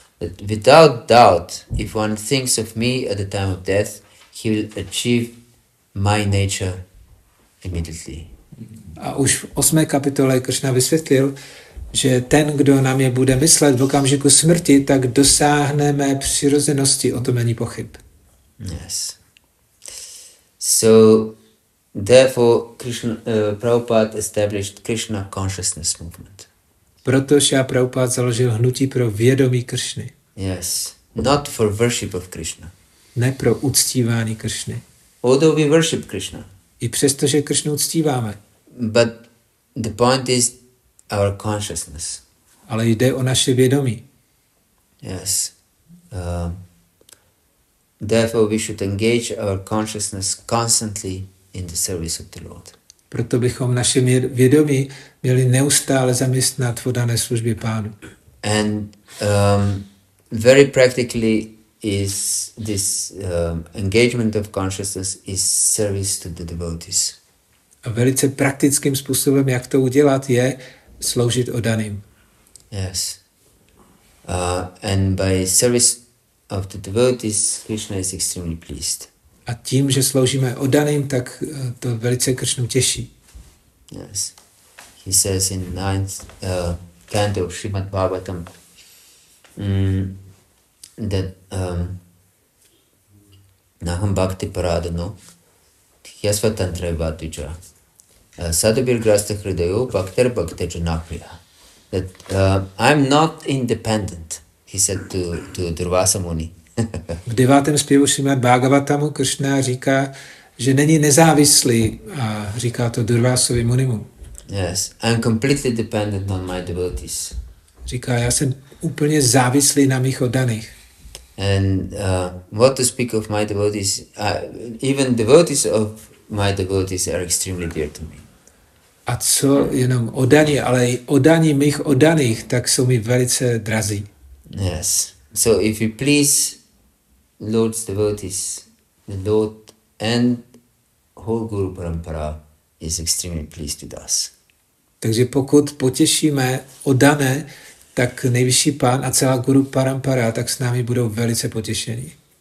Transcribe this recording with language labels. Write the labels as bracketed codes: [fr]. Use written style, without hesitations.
[en] That without doubt, if one thinks of me at the time of death, he will achieve my nature immediately. [cs] A už v 8. kapitole Krišna vysvětlil, že ten, kdo na mě bude myslet v okamžiku smrti, tak dosáhneme přirozenosti, o tom není pochyb. [en] Yes. So, therefore, Prabhupada established Krishna consciousness movement. [cs] Proto Šrila Prabhupada založil hnutí pro vědomí Krišny. [en] Yes. Not for worship of Krishna. [cs] Ne pro uctívání Krišny. [en] Although we worship Krishna. [cs] I přesto, že Krišnu uctíváme. [en] But the point is our consciousness. [cs] Ale jde o naše vědomí. [en] Yes. Therefore we should engage our consciousness constantly in the service of the Lord. [cs] Proto bychom naše vědomí měli neustále zaměstnat v oddané službě Pánu. [en] And very practically is this engagement of consciousness is service to the devotees. [cs] A velice praktickým způsobem, jak to udělat, je sloužit oddaným. [en] Yes. And by service of the devotees, Krishna is extremely pleased. [cs] A tím, že sloužíme oddaným, tak to velice Krišnu těší. [en] Yes. He says in 9th canto of Srimad Bhagavatam that [sa] Naham Bhakti Paradano Yasvatantra Vatuja Sadhubir Grasta Hridayo Bhaktir Bhaktir Janapriya. [en] That I'm not independent, he said to Durvasa Muni. [cs] V 9. zpěvu Srimad Bhagavatamu Krišna říká, že není nezávislý a říká to Durvásovi Munimu. [en] Yes, I'm completely dependent on my devotees. [cs] Říká, já jsem úplně závislý na mých oddaných. [en] And what to speak of my devotees, even devotees of my devotees are extremely dear to me. [cs] A co jenom oddaní, ale i oddaní mých oddaných, tak jsou mi velice drazí. [en] Yes. So if you please Lord's devotees, the Lord and whole Guru Parampara is extremely pleased with us. [cs] Takže pokud potěšíme oddané, tak nejvyšší Pán a celá Guru Parampara, tak s námi budou velice potěšení.